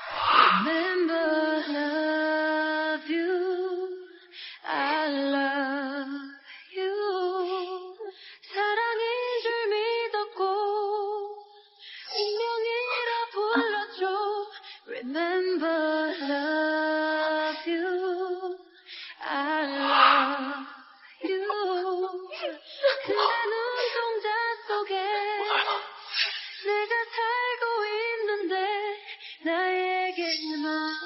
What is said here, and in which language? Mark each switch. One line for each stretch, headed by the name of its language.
English: ？Remember, love you, I love you.
Korean: 사랑인 줄 믿었고 운명이라 불렀죠.
English: Remember, love you, I love you.
Korean: 그대 눈동자 속에 내가 살고 있는데 나에게만